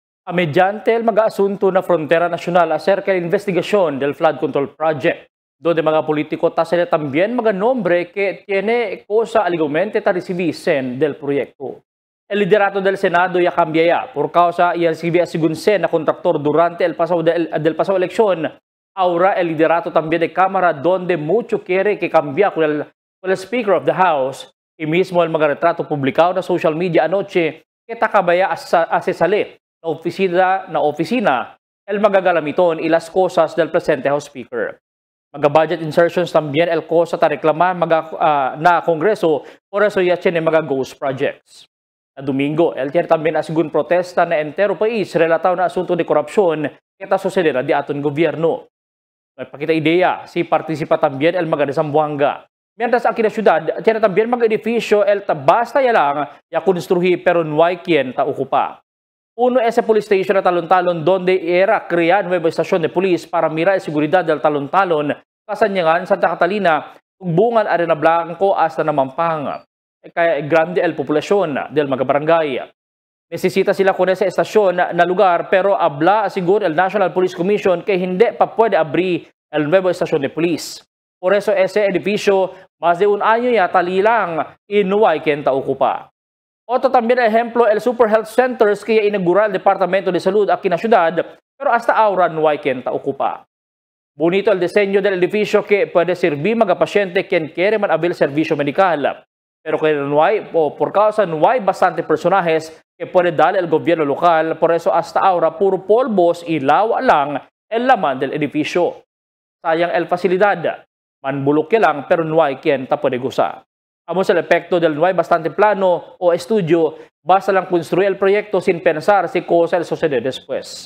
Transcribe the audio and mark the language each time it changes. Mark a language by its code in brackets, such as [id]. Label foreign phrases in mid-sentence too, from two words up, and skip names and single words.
[cbk] mediante el mag-aasunto na Frontera Nacional acerca de investigación del Flood Control Project, donde mga politiko tasele también mga nombre que tiene cosa alegremente ta recibisen del proyecto. El liderato del Senado ya cambiaya por causa y el CBS na contractor durante el pasado elección. Ahora el liderato también de Cámara donde mucho quiere que cambia con el [en] Speaker of the House [cbk] y mismo el mga retrato publicado na [en] social media [cbk] anoche que takabaya asesale na oficina el magagalamiton y las cosas del presente House Speaker. [en] Budget insertions [cbk] también el cosa ta reklama na Kongreso por eso ya tiene mga [en] ghost projects. [cbk] Na Domingo, el tiene también asigun protesta na entero país relataw na asunto de korupsyon kita sucedera di aton gobyerno. May pakita ideya si participa también el mga de Zamboanga. Mientras aquí na syudad, tiene también mga edifisyo el basta ya lang ya konstruhi pero nuay quien ta okupa. Uno ese police station na Talon-Talon donde era crear nueva estasyon de polis para mirar el seguridad del Talon-Talon kasanyangan Santa Catalina bungan Arena Blanco hasta na Mampanga. Kaya grande el populasyon del mga barangay. Nesesita sila kung sa estasyon na lugar pero abla siguro el National Police Commission que [tl] hindi pa pwede [cbk] abrir el nuevo estasyon de polis. Por eso ese edificio más de un año ya talilang inuway quien ta okupa. Otro también ejemplo el Super Health Centers que inaugural el Departamento de Salud aquí na syudad pero hasta ahora nuway quien ta okupa. Bonito el diseño del edificio que puede servir mga pasyente quien quiere man avail servisyo medikal. Pero que no hay, o por causa no hay bastante personajes que puede dar el gobierno local, por eso hasta ahora puro polvos y lawa lang el laman del edificio. Sayang el facilidad, manbulok lang pero no hay quien ta puede gozar. Amos el efecto del no hay bastante plano o estudio, basta lang construir el proyecto sin pensar si cosa el sucede después.